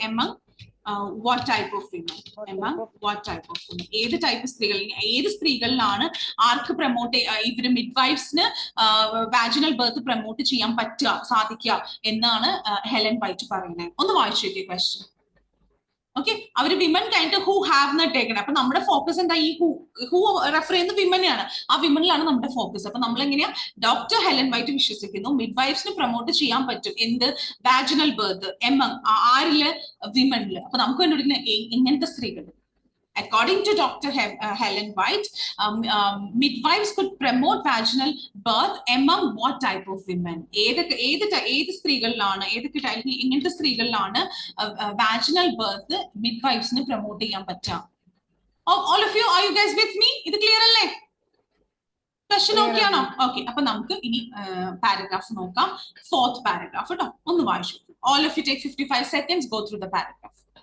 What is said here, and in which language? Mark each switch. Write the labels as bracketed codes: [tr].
[en] among what type of women? among what type of women? [ml] ഏത് type സ്ത്രീകൾ? ഏത് സ്ത്രീകളിലാണ് ആർക്ക് promote ഇവര് മിഡ്വൈഫ്സിന് വാജിനൽ ബർത്ത് പ്രൊമോട്ട് ചെയ്യാൻ സാധിക്കുക എന്നാണ് ഹെലൻ വൈറ്റ് പറയുന്നത്. ഒന്ന് വായിച്ചു നോക്കിയ ക്വസ്റ്റ്യൻ. ഓക്കെ, അവര് വിമൻ കഴിഞ്ഞിട്ട് ഹു ഹാവ് എന്നിട്ടേക്കണം. അപ്പൊ നമ്മുടെ ഫോക്കസ് എന്താ? ഈ ഹു റെഫർ ചെയ്യുന്ന വിമനെയാണ്. ആ വിമനിലാണ് നമ്മുടെ ഫോക്കസ്. അപ്പൊ നമ്മൾ എങ്ങനെയാ? ഡോക്ടർ ഹെലൻ വൈറ്റ് വിശ്വസിക്കുന്നു മിഡ്വൈഫ്സിന് പ്രൊമോട്ട് ചെയ്യാൻ പറ്റും എന്ത്? വാജിനൽ ബർത്ത് എമംഗ് ആരില്? വിമനില്. അപ്പൊ നമുക്ക് കണ്ടുപിടിക്കുന്ന എങ്ങനത്തെ സ്ത്രീകൾ? [en] According to Dr. Helen White, midwives could promote vaginal birth among what type of women? [ml] ഏത് സ്ത്രീകളിലാണ്, എങ്ങനത്തെ സ്ത്രീകളിലാണ് vaginal birth midwivesന് പ്രൊമോട്ട് ചെയ്യാൻ പറ്റുക? [en] All of you, are you guys with me? [ml] ഇത് ക്ലിയർ അല്ലേ? ക്വസ്റ്റ്യൻ ഓക്കെ ആണോ? ഓക്കെ, അപ്പൊ നമുക്ക് ഇനി പാരഗ്രാഫ് നോക്കാം. 4th പാരഗ്രാഫ് കേട്ടോ, ഒന്ന് വായിച്ചു. [en] All of you take 55 seconds, go through the paragraph.